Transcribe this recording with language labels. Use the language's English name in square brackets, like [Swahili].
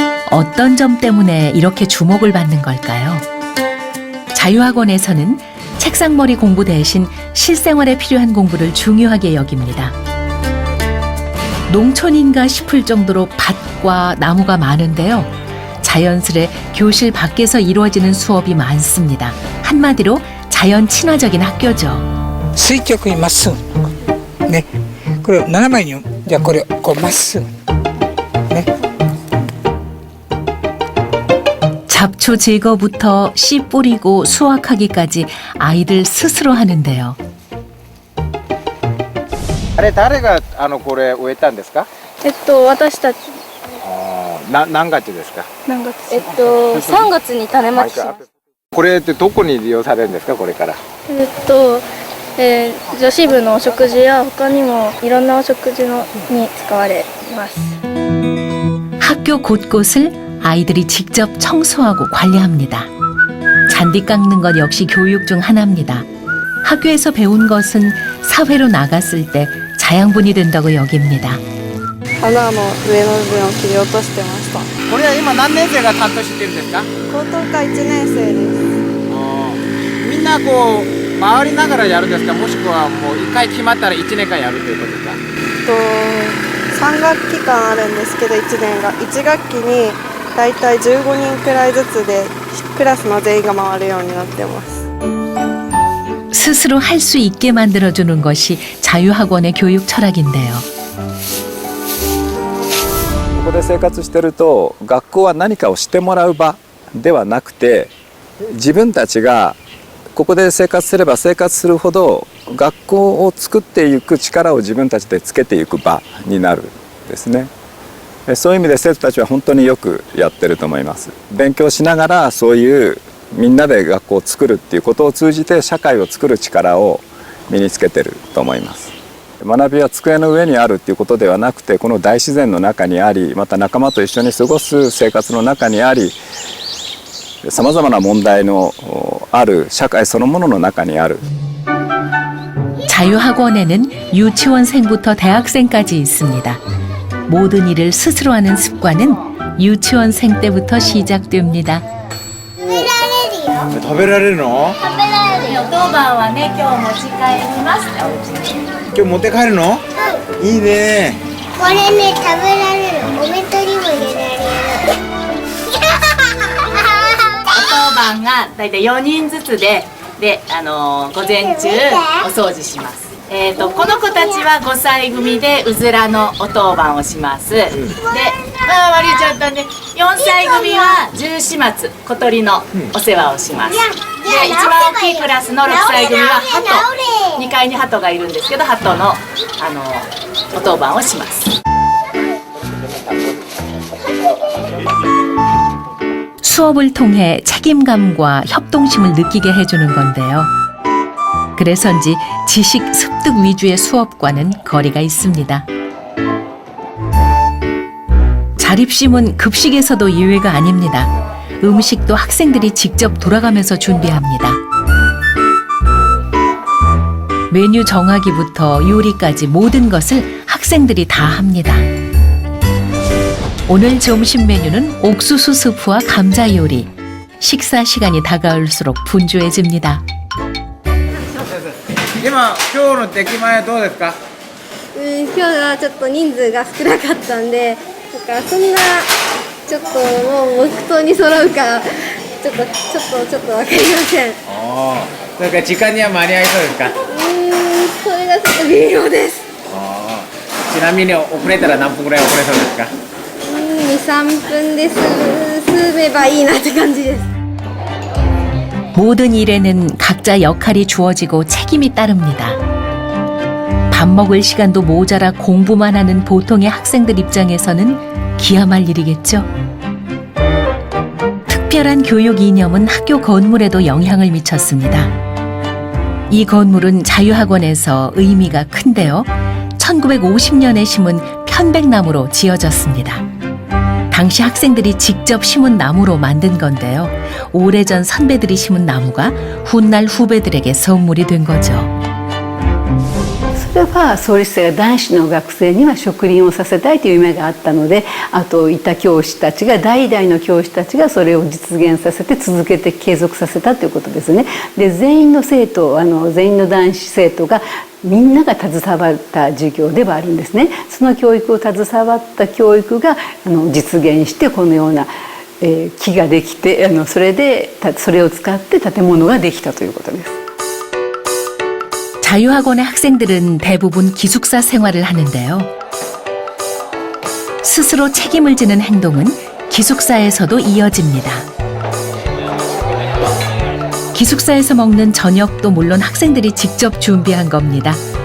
[Korean] 어떤 점 때문에 이렇게 주목을 받는 걸까요? 자유학원에서는 책상머리 공부 대신 실생활에 필요한 공부를 중요하게 여깁니다. 농촌인가 싶을 정도로 밭과 나무가 많은데요. 자연스레 교실 밖에서 이루어지는 수업이 많습니다. 한마디로 자연 친화적인 학교죠. [Japanese] 垂直にまっすぐねこれを斜めにじゃあこれをこうまっすぐね [Korean] 잡초 제거부터 씨 뿌리고 수확하기까지 아이들 스스로 하는데요. [Japanese] あれ誰がこれ植えたんですか？私たち何月ですか？何月3月に種まきします。これってどこに利用されるんですかこれから？女子部のお食事や他にもいろんなお食事に使われます。 [Korean] 학교 곳곳을 아이들이 직접 청소하고 관리합니다. 잔디 깎는 것 역시 교육 중 하나입니다. 학교에서 배운 것은 사회로 나갔을 때 자양분이 된다고 여깁니다. [Japanese] 花の上の部分を切り落としてました。これは今何年生が担当してるんですか？高等科1年生です。みんなこう回りながらやるんですか？もしくはもう一回決まったら1年間やるということですか 3学期間あるんですけど1年が1学期にだいたい15人くらいずつでクラスの全員が回るようになってます。 [Korean] 스스로 할 수 있게 만들어주는 것이 자유학원의 교육 철학인데요. [Japanese] ここで生活してると学校は何かをしてもらう場ではなくて自分たちがここで生活すれば生活するほど学校を作っていく力を自分たちでつけていく場になるんですね。そういう意味で生徒たちは本当によくやってると思います。勉強しながらそういうみんなで学校を作るっていうことを通じて社会を作る力を身につけてると思います。学びは机の上にあるっていうことではなくてこの大自然の中にありまた仲間と一緒に過ごす生活の中にありさまざまな問題のある社会そのものの中にある [Korean] 자유학원에는 유치원생부터 대학생까지 있습니다. 모든 일을 스스로 하는 습관은 유치원생 때부터 시작됩니다. [Japanese] 食べられるの？食べられるよ。当番はね、今日持ち帰ります。今日持って帰るの？いいね。これね、食べられる。お弁当にも入れられる。当番がだいたい4人ずつで、午前中お掃除します。この子たちは5歳組でうずらのお当番をします。で、割れちゃったね。4歳組は十四松小鳥のお世話をします。で、一番大きいクラスの6歳組は鳩、2階に鳩がいるんですけど、鳩のお当番をします。 [Korean] 수업을 통해 책임감과 협동심을 느끼게 해주는 건데요. 그래서인지 지식 습득 위주의 수업과는 거리가 있습니다. 자립심은 급식에서도 예외가 아닙니다. 음식도 학생들이 직접 돌아가면서 준비합니다. 메뉴 정하기부터 요리까지 모든 것을 학생들이 다 합니다. 오늘 점심 메뉴는 옥수수 스프와 감자 요리. 식사 시간이 다가올수록 분주해집니다. [Japanese] 今の出来栄えどうですか？今日はちょっと人数が少なかったんで、だからそんなちょっともう木刀に揃うかちょっとわかりません。なんか時間には間に合いそうですか？それがちょっと微妙です。ちなみに遅れたら何分ぐらい遅れそうですか？2、3分で済めばいいなって感じです。 [Korean] 모든 일에는 각자 역할이 주어지고 책임이 따릅니다. 밥 먹을 시간도 모자라 공부만 하는 보통의 학생들 입장에서는 기함할 일이겠죠. 특별한 교육 이념은 학교 건물에도 영향을 미쳤습니다. 이 건물은 자유학원에서 의미가 큰데요. 1950년에 심은 편백나무로 지어졌습니다. 당시 학생들이 직접 심은 나무로 만든 건데요. 오래전 선배들이 심은 나무가 훗날 후배들에게 선물이 된 거죠. [Japanese] 例えば創立者が男子の学生には植林をさせたいという夢があったので、あといた教師たちが代々の教師たちがそれを実現させて続けて継続させたということですね。で全員の生徒全員の男子生徒がみんなが携わった授業ではあるんですね。その教育を携わった教育が実現してこのような木ができてそれを使って建物ができたということです。 [Korean] 자유학원의 학생들은 대부분 기숙사 생활을 하는데요. 스스로 책임을 지는 행동은 기숙사에서도 이어집니다. 기숙사에서 먹는 저녁도 물론 학생들이 직접 준비한 겁니다.